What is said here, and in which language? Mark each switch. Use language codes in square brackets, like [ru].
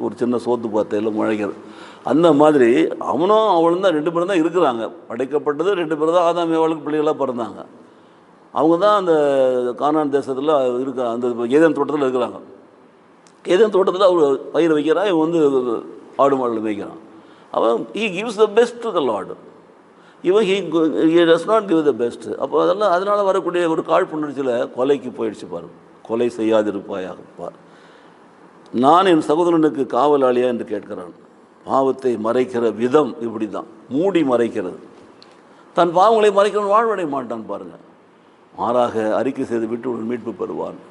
[ta] ஒரு சின்ன சோத்து பார்த்து எல்லாம் முளைக்கிறது. அந்த மாதிரி அவனும் அவளும் தான் 2 பேரும் தான் இருக்கிறாங்க. படைக்கப்பட்டது 2 பேர் தான். ஆதாம் ஏவாளுக்கு பிள்ளைகளாக பிறந்தாங்க. அவங்க தான் அந்த கானான் தேசத்தில் இருக்க அந்த ஏதேன் தோட்டத்தில் இருக்கிறாங்க. ஏதேன் தோட்டத்தில் அவர் பயிர் வைக்கிறான், இவன் வந்து ஆடு மாடுகள் மேய்க்கிறான். அவன் [en] he gives the best to the Lord. [ta] இவன் [en] he does not give the best. [ta] அப்போ அதனால் வரக்கூடிய ஒரு காழ்ப்புணர்ச்சியில் கொலைக்கு போயிடுச்சு பாரு. கொலை செய்யாதிருப்பாயாக பார். நான் என் சகோதரனுக்கு காவலாளியா என்று கேட்கிறான். பாவத்தை மறைக்கிற விதம் இப்படி தான், மூடி மறைக்கிறது. தன் பாவங்களை மறைக்கிறவன் வாழ்வடைய மாட்டான் பாருங்கள். மாறாக அறிக்கை செய்து விட்டு ஒரு மீட்பு பெறுவான்.